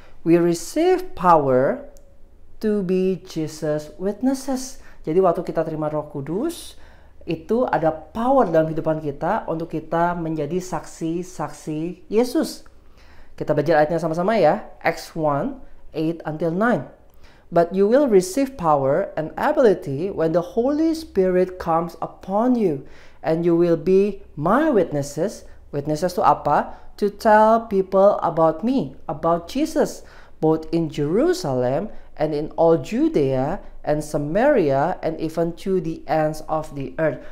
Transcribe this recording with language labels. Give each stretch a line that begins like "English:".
English: We receive power to be Jesus witnesses.
Indonesian: Jadi waktu kita terima Roh Kudus, itu ada power dalam kehidupan kita untuk kita menjadi saksi-saksi Yesus. Kita belajar ayatnya sama-sama ya. Acts 1, 8-9.
English: But you will receive power and ability when the Holy Spirit comes upon you, and you will be my witnesses. Witnesses to apa? To tell people about me, about Jesus, both in Jerusalem and in all Judea and Samaria and even to the ends of the earth.